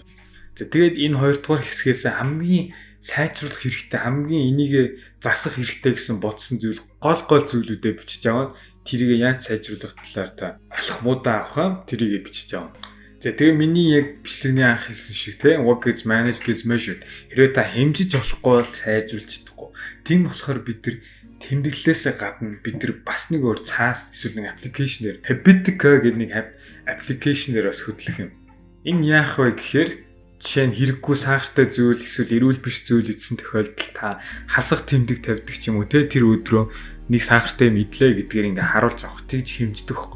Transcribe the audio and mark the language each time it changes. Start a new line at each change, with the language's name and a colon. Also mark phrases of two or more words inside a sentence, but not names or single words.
Mongolian: За тэгээд энэ 2 дугаар хэсгээс хамгийн сайжруулах хэрэгтэй, хамгийн энийг засах хэрэгтэй гэсэн бодсон зүйл гол зүйлүүдээ бичиж аваад тэрийг яаж сайжруулах талаар та алхмуудаа авах тэрийг бичиж авна. За тэгээ миний яг бичлэгний анх хэлсэн шиг те
English: work is managed is measured.
Mongolian: Хэрвээ та хэмжиж болохгүй бол сайжруулж чадахгүй. Тийм болохоор бид нар тэмдэглэлээсээ гадна бид нар бас нэг өөр цаас эсвэл нэг аппликейшнээр Habitica гэдэг нэг аппликейшнээр бас хөтлөх юм. Энэ яах вэ гэхээр жишээ нь хэрэггүй сахартай зүйл эсвэл эрүүл биш зүйл идсэн тохиолдолд та хасах тэмдэг тавьдаг ч юм уу те тэр өдрөө нэг сахартай мэдлээ гэдгээр ингээ харуулж авах тэгж хэмждэг байхгүй.